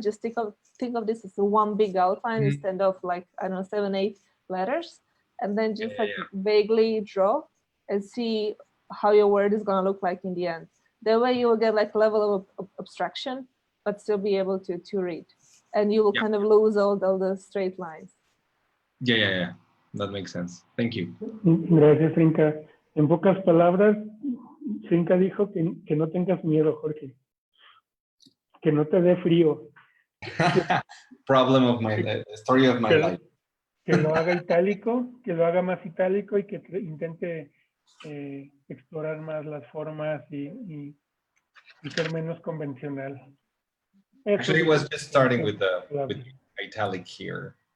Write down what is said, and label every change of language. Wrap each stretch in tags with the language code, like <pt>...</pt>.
<en>Just think of this as one big outline instead of, like, I don't know, 7, 8 letters, and then just vaguely draw and see how your word is going to look like in the end. That way you will get like a level of abstraction, but still be able to read, and you will kind of lose all the straight lines. Yeah. That makes sense. Thank you.</en> <es>Gracias, Zrinka. En pocas palabras, Zrinka dijo que no tengas miedo, Jorge. Que no te dé frío.</es> <en>Problem of my story of my life.</en> <es>Que lo haga itálico, que lo haga más itálico, y que intente explorar más las formas y ser menos convencional.</es> <en>Actually, it was just starting with italic here.</en>